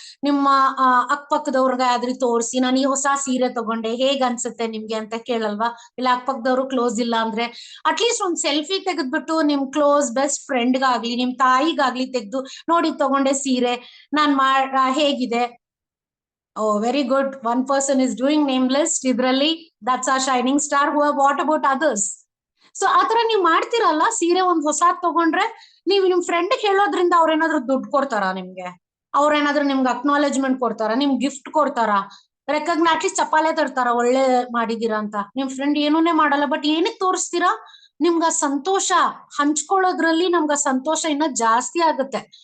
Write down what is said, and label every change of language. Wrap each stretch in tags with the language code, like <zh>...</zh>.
<kn>ನಿಮ್ಮ ಅಕ್ಕಪಕ್ಕದವ್ರಿಗೆ ಆದ್ರೂ ತೋರಿಸಿ, ನಾನು ಈ ಹೊಸ ಸೀರೆ ತಗೊಂಡೆ, ಹೇಗ್ ಅನ್ಸುತ್ತೆ ನಿಮ್ಗೆ ಅಂತ ಕೇಳಲ್ವಾ? ಇಲ್ಲ ಅಕ್ಕಪಕ್ಕದವ್ರು ಕ್ಲೋಸ್ ಇಲ್ಲ ಅಂದ್ರೆ ಅಟ್ಲೀಸ್ಟ್ ಒಂದ್ ಸೆಲ್ಫಿ ತೆಗೆದ್ಬಿಟ್ಟು ನಿಮ್ ಕ್ಲೋಸ್ ಬೆಸ್ಟ್ ಫ್ರೆಂಡ್ಗಾಗ್ಲಿ ನಿಮ್ ತಾಯಿಗಾಗ್ಲಿ ತೆಗ್ದು, ನೋಡಿ ತಗೊಂಡೆ ಸೀರೆ, ನಾನ್ ಹೇಗಿದೆ?</kn> <en>Oh very good, 1 person is doing name list ಇದ್ರಲ್ಲಿ. That's a shining star. What about others?</en> <kn>So ಆತರ ನೀವ್ ಮಾಡ್ತಿರಲ್ಲ, ಸೀರೆ ಒಂದ್ ಹೊಸಾದ್ ತಗೊಂಡ್ರೆ ನೀವು ನಿಮ್ ಫ್ರೆಂಡ್ ಹೇಳೋದ್ರಿಂದ ಅವ್ರೇನಾದ್ರು ದುಡ್ಡು ಕೊಡ್ತಾರಾ ನಿಮ್ಗೆ? ಅವ್ರೇನಾದ್ರು ನಿಮ್ಗೆ ಅಕ್ನಾಲೆಜ್ಮೆಂಟ್ ಕೊಡ್ತಾರ? ನಿಮ್ ಗಿಫ್ಟ್ ಕೊಡ್ತಾರ? ಅಟ್ಲೀಸ್ಟ್ ಚಪ್ಪಾಳೆ ತರ್ತಾರ ಒಳ್ಳೆ ಮಾಡಿದೀರಾ ಅಂತ? ನಿಮ್ ಫ್ರೆಂಡ್ ಏನೂನೇ ಮಾಡಲ್ಲ, ಬಟ್ ಏನಕ್ ತೋರಿಸ್ತೀರಾ? ನಿಮ್ಗ ಸಂತೋಷ ಹಂಚ್ಕೊಳ್ಳೋದ್ರಲ್ಲಿ ನಮ್ಗ ಸಂತೋಷ ಇನ್ನ ಜಾಸ್ತಿ ಆಗುತ್ತೆ.</kn>